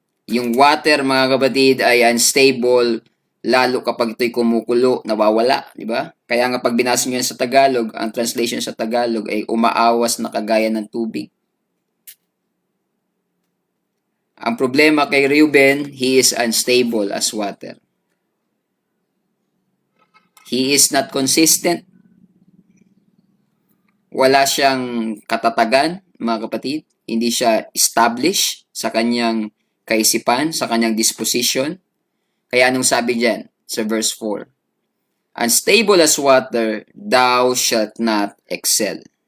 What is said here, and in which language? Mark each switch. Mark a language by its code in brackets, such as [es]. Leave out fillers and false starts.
[tl] Yung water, mga kapatid, ay unstable, lalo kapag ito'y kumukulo, nawawala, di ba? Kaya nga pag binasa nyo yan sa Tagalog, ang translation sa Tagalog ay umaawas na kagaya ng tubig. Ang problema kay Reuben, [en] he is unstable as water. He is not consistent. [tl] Wala siyang katatagan, mga kapatid. Hindi siya established sa kanyang kaisipan, sa kanyang disposition. Kaya anong sabi dyan sa verse 4? [en] Unstable as water, thou shalt not excel.